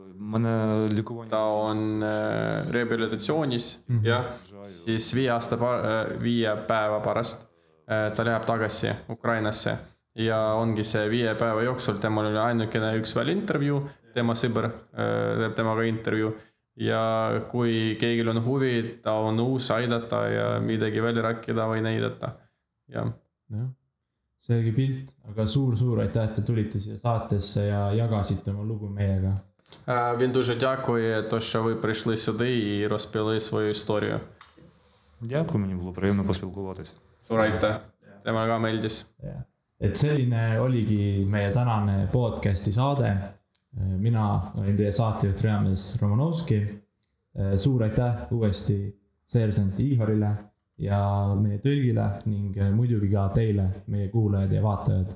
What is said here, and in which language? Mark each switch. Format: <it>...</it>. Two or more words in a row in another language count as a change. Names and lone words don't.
<et>Ta on rehabilitatsioonis ja siis 5 päeva pärast ta läheb tagasi Ukrainasse ja ongi see 5 päeva jooksul, temal oli ainukene üks veel intervjuu, tema sõber teeb temaga intervjuu ja kui keegil on huvi, ta on uus aidata ja midagi välja rääkida või näidata. Ja. Seegi pilt, aga suur aitäh, et tulite siia saatesse ja jagasite oma lugu meiega.</et> <uk>Він дуже дякує, що ви прийшли сюди і розповіли свою історію. Дякую, мені було приємно поспілкуватися.</uk> <et>Suur aitäh, temal ka meeldis. Et selline oligi meie tänane podcasti saade. Mina olin teie saatejuht Reames Romanovski. Suur aitäh uuesti seersant Ihorile ja meie tõlgile ning muidugi ka teile, meie kuulajad ja vaatajad.</et>